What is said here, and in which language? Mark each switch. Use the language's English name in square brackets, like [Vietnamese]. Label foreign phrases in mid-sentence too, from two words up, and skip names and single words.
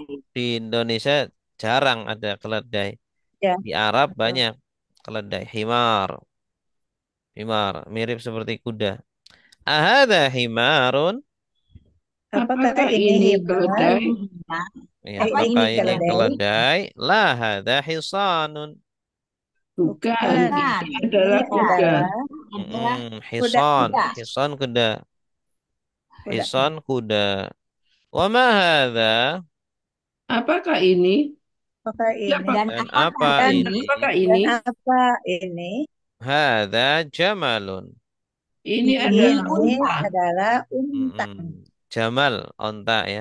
[Indonesian] di Indonesia jarang ada keledai. Ya. Di Arab banyak keledai. Himar. Himar. Mirip seperti kuda. [Arabic] أهذا حمار. [Indonesian] Apakah ini ini himar? keledai? Himar. Ya, Apa apakah ini ini keledai? keledai? [Arabic] لا هذا حصان. [Indonesian] Bukan. Bukan. Ini adalah Ini kuda. adalah Adalah kuda. Hison. kuda. Hison kuda. Kuda. Hison kuda. [Arabic] وما هذا? [Indonesian] Apakah ini? Apakah ini? Dan Dan apakah apa Dan, ini? ini? Apakah dan ini? apa ini? [Arabic] هذا جمل. [Indonesian] Ini Ini adalah Ini unta. adalah unta. Jamal, onta ya.